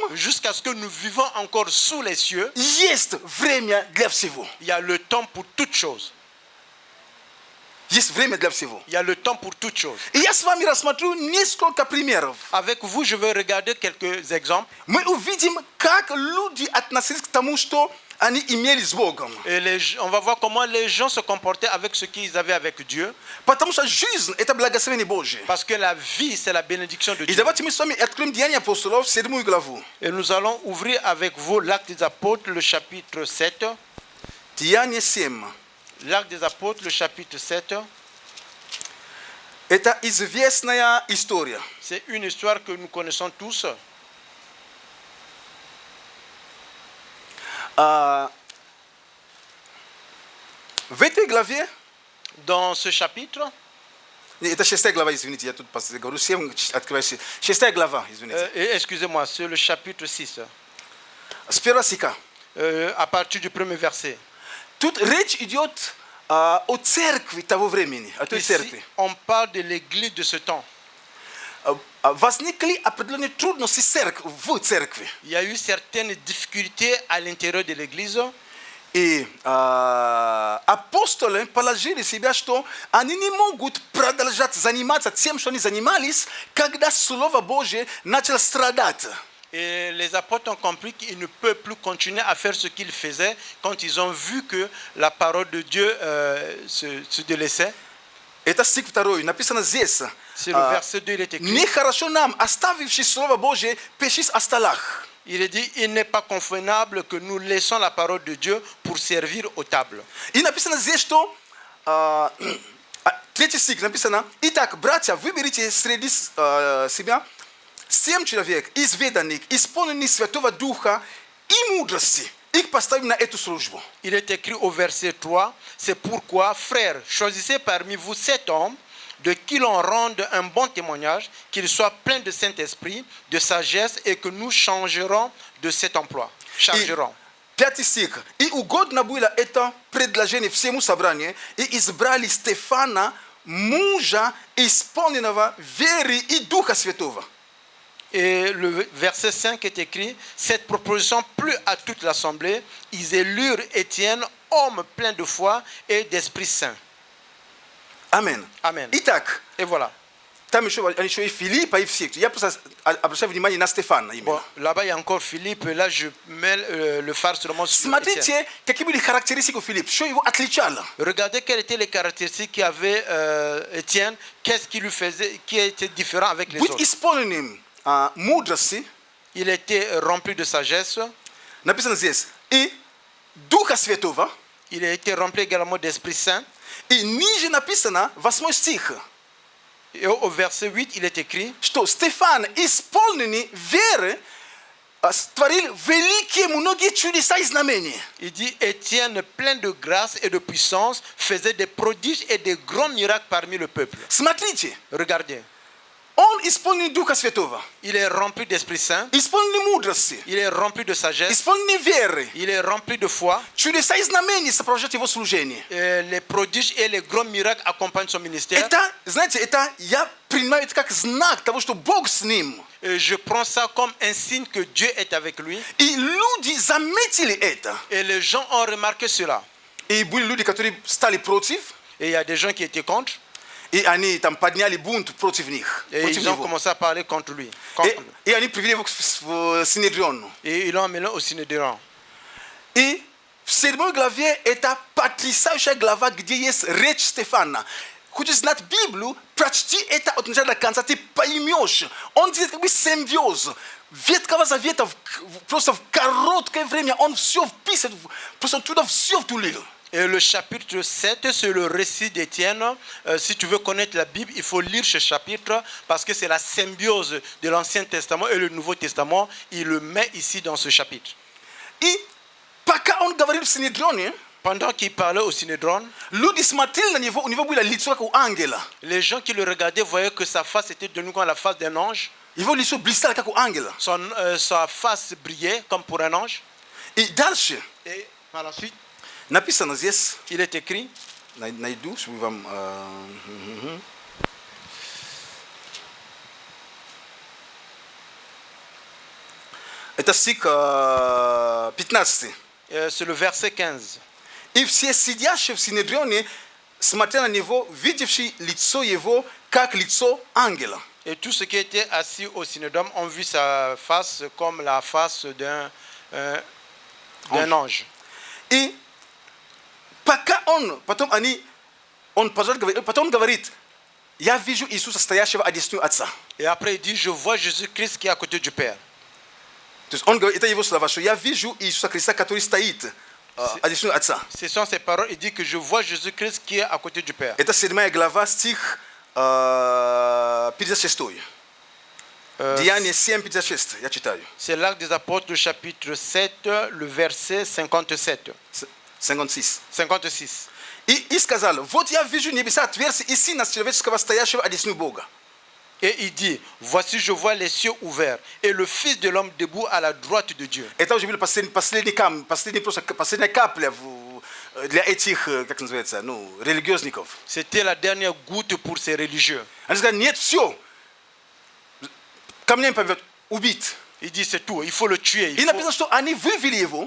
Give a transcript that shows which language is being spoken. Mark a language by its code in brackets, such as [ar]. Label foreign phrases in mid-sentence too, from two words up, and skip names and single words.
[fr] jusqu'à ce que nous vivons encore sous les cieux, [ru] есть время для всего. [fr] il y a le temps pour toutes choses. [ru] Есть время для всего. [fr] Il y a le temps pour toutes choses. [ru] И я с вами рассмотрю несколько примеров. [fr] Avec vous, je vais regarder quelques exemples. [ru] Мы увидим, как люди относились к тому, что они имели с Богом. [fr] Et on va voir comment les gens se comportaient avec ce qu'ils avaient avec Dieu. [ru] Потому что жизнь – это благословение Божье. [fr] Parce que la vie, c'est la bénédiction de И Dieu. [ru] давайте мы с вами откроем Деяния апостолов, 7 главу. [fr] Et nous allons ouvrir avec vous l'Acte des Apôtres, le chapitre 7. [ru] Деяния 7. [fr] L'Acte des Apôtres, le chapitre 7. [ru] Это известная история. [fr] C'est une histoire que nous connaissons tous. [ru] В этой главе, [fr] Dans ce chapitre, [ru] это 6 глава, извините, я тут говорю 7, открываю 6 глава, извините. [fr] excusez-moi, c'est le chapitre 6, [ru] С первого стиха. [fr] à partir du premier verset. [ru] Тут речь идет о церкви того времени, о той Ici, церкви. [fr] on parle de l'église de ce temps. [ru] Возникли определенные трудности в церкви. [fr] Il y a eu certaines difficultés à l'intérieur de l'église. [ru] И апостолы положили себя, что они не могут продолжать заниматься тем, что они занимались, когда Слово Божье начало страдать. [fr] Et les apôtres ont compris qu'ils ne peuvent plus continuer à faire ce qu'ils faisaient quand ils ont vu que la parole de Dieu se délaissait. [ru] Это стих 2, написано здесь. [fr] C'est le verset 2, il est écrit. [ru] Нехорошо нам, оставивши Слово Божье, печись о столах. [fr] Il est dit, il n'est pas convenable que nous laissons la parole de Dieu pour servir aux tables. [ru] И написано здесь, что третий стих написано: «Итак, братья, выберите среди себя 7 человек, изведанных, исполненных Святого Духа и мудрости. Их поставим на эту службу». [fr] Il est écrit au verset 3, c'est pourquoi, frères, choisissez parmi vous 7 hommes de qui l'on rende un bon témoignage, qu'ils soient pleins de Saint-Esprit, de sagesse, et que nous changerons de cet emploi. Changerons. [ru] Пятый стих. «И угодно было это предложение всему собранию, и избрали Стефана, мужа, исполненного веры и Духа Святого». [fr] Et le verset 5 est écrit, cette proposition plut à toute l'assemblée, ils élurent Étienne, homme plein de foi et d'Esprit Saint. Amen. Amen. Итак, Et voilà. [ru] там еще и Филиппа, и все. Я просто обращаю внимание на Стефана именно. [fr] Bon, là-bas, il y a encore Philippe, et là, je mets le phare seulement sur Étienne. [ru] Смотрите, какие были характеристики у Филиппа, что его отличало. [fr] Regardez quelles étaient les caractéristiques qu'avait Étienne, qu'est-ce qui lui faisait, qui était différent avec les Быть autres. [ru] исполненным мудрости, [fr] Il était rempli de sagesse, [ru] написано здесь, и Духа Святого, [fr] il a été rempli également d'Esprit Saint. [ru] и ниже написано, 8 стих, [fr] Et au verset 8, il est écrit, [ru] что Стефан, исполненный веры, творил великие многие чудеса и знамения. [fr] il dit, Étienne, plein de grâce et de puissance, faisait des prodiges et des grands miracles parmi le peuple. [ru] Смотрите, [fr] Regardez, [ru] он исполненный Духа Святого, [fr] il est rempli d'Esprit Saint, [ru] исполненный мудрости, [fr] il est rempli de sagesse, [ru] исполненный веры. [fr] il est rempli de foi. [ru] Чудеса и знамения сопровождают его служение. [fr] Et les prodiges et les grands miracles accompagnent son ministère. [ru] Это, знаете, это я принимаю это как знак того, что Бог с ним. [fr] Et je prends ça comme un signe que Dieu est avec lui. [ru] И люди заметили это. [fr] Et les gens ont remarqué cela. [ru] И были люди, которые стали против, [fr] Et il y a des gens qui étaient contre. [ru] и они там подняли бунт против них. Et против [fr] ils ont него. commencé à parler contre lui. Contre lui. [ru] И они привели его в Синедрион. [fr] Et ils l'ont amené au Synhédrion. [ru] И в 7 главе это потрясающая глава, где есть речь Стефана. kujiznat Bíblia para ti eta otunjada kansa ti paimiosh. [fr] On dit que symbiose. Viet kava za viet [ru] просто в короткое время он все вписывает, просто туда все втулил. [fr] Et le chapitre 7, c'est le récit d'Étienne. Si tu veux connaître la Bible, il faut lire ce chapitre parce que c'est la symbiose de l'Ancien Testament et le Nouveau Testament. Il le met ici dans ce chapitre. [ru] И пока он говорил в Синедроне, [fr] Pendant qu'il parlait au Synédron, [ru] люди смотрели на него, у него было лицо как у ангела. [fr] les gens qui le regardaient voyaient que sa face était de nous comme la face d'un ange. [ru] Его лицо блистало как у ангела. [fr] Sa face brillait comme pour un ange. [ru] И дальше [fr] Et par la suite, [ru] написано здесь, [fr] il est écrit, [ru] найду, чтобы вам... Это стих 15. [fr] c'est le verset 15. [ru] И все сидящие в Синедрионе, смотря на него, видевшие лицо его, как лицо ангела. [fr] Et tous ceux qui étaient assis au Synodome ont vu sa face comme la face d'un ange. [ru] И пока потом он говорит, я вижу Иисуса, стоящего одесную Отца. [fr] Et après il dit, je vois Jésus-Christ qui est à côté du Père. [ru] То есть он говорит, это его слова, что я вижу Иисуса Христа, который стоит одесную Отца. [fr] Ce sont ses paroles, il dit que je vois Jésus-Christ qui est à côté du Père. [ru] Это 7 глава, стих 56. Деяния 7:56, я читаю. [fr] C'est l'Acte des Apôtres, le chapitre 7, le verset 57. 56. [ru] И сказал, вот я вижу небеса отверстия и Сына Человеческого, стоящего одесную Бога. [fr] Et il dit, voici je vois les cieux ouverts et le Fils de l'homme debout à la droite de Dieu. [ru] Это уже была последняя капля для этих, как называется, религиозников. [fr] C'était la dernière goutte pour ces religieux. [ru] Они сказали, нет, все, камнями побьет, убит. [fr] Il dit, c'est tout, il faut le tuer. [ru] И написано, что они вывели его.